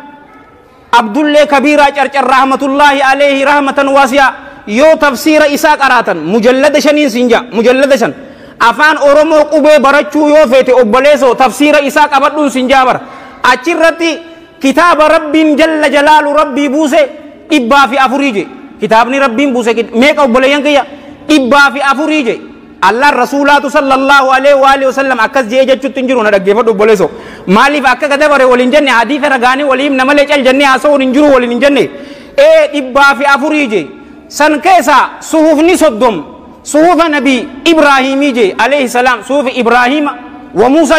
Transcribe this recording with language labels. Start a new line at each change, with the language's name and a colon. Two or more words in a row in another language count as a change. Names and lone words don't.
Oromo: Abdullee Kabiraa Carcar
Arabic: رحمة الله عليه رحمة واسعة
Oromo: yoo tafsiira isaa qaraatan mujallada shaniin sinja mujallada shan afaan oromoo qubee barachuu yoo feete obboleeso tafsiira isaa qabadhuun sinjaa bar achirratti kitaaba rabbiin
Arabic: جل جلاله
Oromo: rabbii buuse 400 je kitaabni rabbiin buuse meeqa obboleeyyan kiyya 400 je Allah rasuulaatu
Arabic: صلى الله عليه وعلى آله وسلم
Oromo: akkas jee jechuutti hin jiru na dhaggeeffadhu obboleeso maaliif akka gadabare waliin jenne hadiisa ragaanii waliin namalee cal jennee haasa'uun hin jiru waliin hin jenne 400 je san keessa suhufni soddom suhufa nabi ibraahimii je
Arabic: عليه السلام صحف إبراهيم وموسى